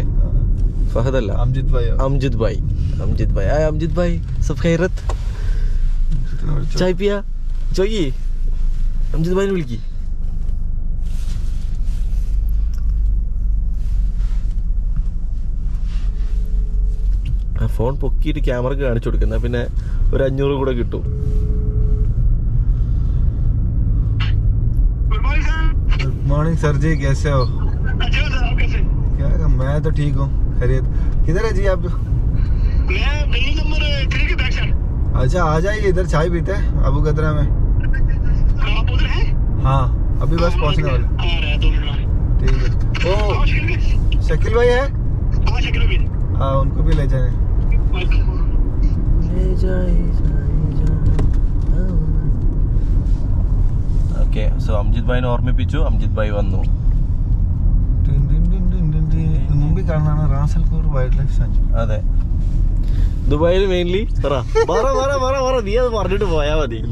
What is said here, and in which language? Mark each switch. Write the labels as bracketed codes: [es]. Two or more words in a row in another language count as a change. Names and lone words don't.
[ml] ഫഹദല്ല, അംജിദ് ഭായ്. അംജിദ് ഭായ് [hi] सब खैरियत, चाय पिया चाहिए. [ml] അംജിദ് ഭായിനെ വിളിക്ക്. ഫോൺ പൊക്കിയിട്ട് ക്യാമറക്ക് കാണിച്ചു കൊടുക്കുന്ന, പിന്നെ ഒരു 500 കൂടെ കിട്ടും. [en] good morning sir [hi] जी, कैसे हो? क्या मैं तो ठीक हूँ, खैरियत. किधर है जी आप? मैं [en] building number [hi] 3 के [en] back side. [hi] अच्छा, आ जाइए, इधर चाय पीते हैं अबू कतरा में. आप उधर हैं? हाँ, अभी बस पहुँचने वाले. आ रहा है 2 मिनट में. ठीक है. ओ शकील भाई है? हाँ शकील भाई. हाँ, उनको भी ले जाए. [en] okay, so [ml] അംജിദ് ഭായിനെ ഓർമ്മിപ്പിച്ചു. അംജിദ് ഭായി വന്നു. മുമ്പിൽ കാണുന്നതാണ് റാസൽഖോർ വൈൽഡ് ലൈഫ് സാങ്ച്വറി. അതെ, ദുബായിൽ മെയിൻലി. നീ അത് പറഞ്ഞിട്ട് പോയാ മതി.